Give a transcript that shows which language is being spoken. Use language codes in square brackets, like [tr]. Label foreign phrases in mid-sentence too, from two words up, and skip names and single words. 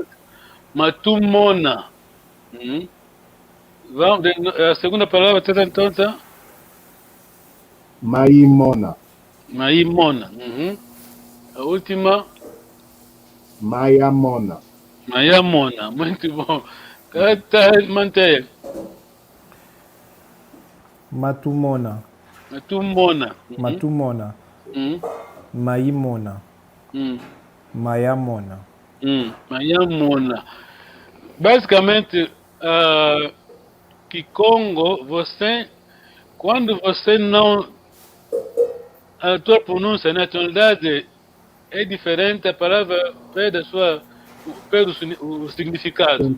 [pt] Matumona. Vamos, a segunda palavra, então, tá? Maimona. Maimona. A última? Maiamona. Maiamona. Muito bom. Manteia. Matumona. Matumona. Matumona. Maimona. Maiamona. Maiamona. Basicamente, Kikongo, quando você não... A tua pronúncia, a tonalidade é diferente, a palavra perde o significado.